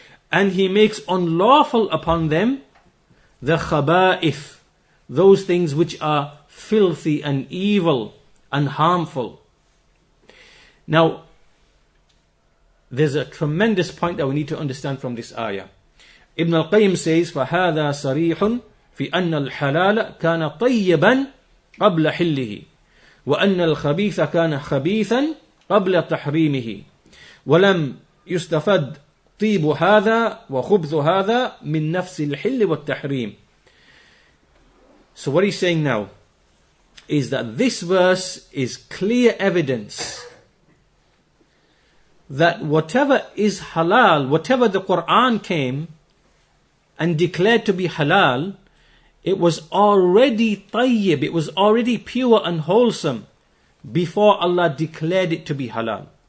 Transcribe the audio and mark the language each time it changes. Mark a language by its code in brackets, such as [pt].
[en] And he makes unlawful upon them the khaba'ith, those things which are filthy and evil and harmful. Now, there's a tremendous point that we need to understand from this ayah. Ibn al-Qayyim says, [ar] فَهَذَا صَرِيحٌ فِي أَنَّ الْحَلَالَ كَانَ طَيِّبًا قَبْلَ حِلِّهِ وَأَنَّ الْخَبِيثَ كَانَ خَبِيثًا قَبْلَ تَحْرِيمِهِ وَلَمْ يُسْتَفَدْ طِيبُ هَذَا وَخُبْثُ هَذَا مِنْ نَفْسِ الْحِلِّ وَالتَّحْرِيمِ. [en] So what he's saying now is that this verse is clear evidence that whatever is halal, whatever the Quran came and declared to be halal, it was already tayyib, it was already pure and wholesome before Allah declared it to be halal.